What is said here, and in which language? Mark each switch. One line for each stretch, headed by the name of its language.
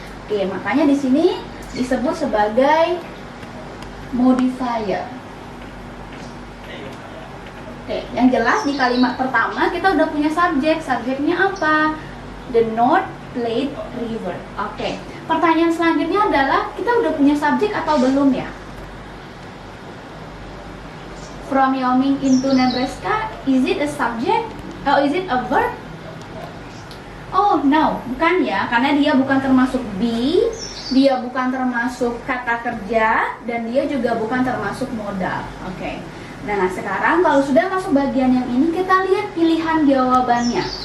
Indonesian: Oke, makanya di sini disebut sebagai modifier. Oke, yang jelas di kalimat pertama kita udah punya subjek. Subjeknya apa? The North Platte River. Oke, pertanyaan selanjutnya adalah kita udah punya subjek atau belum ya?
English: From Wyoming into Nebraska, is it a subject? Oh, is it a verb? Oh, no,
Indonesian: bukan ya, karena dia bukan termasuk be, dia bukan termasuk kata kerja, dan dia juga bukan termasuk modal. Oke. Nah, sekarang kalau sudah masuk bagian yang ini, kita lihat pilihan jawabannya.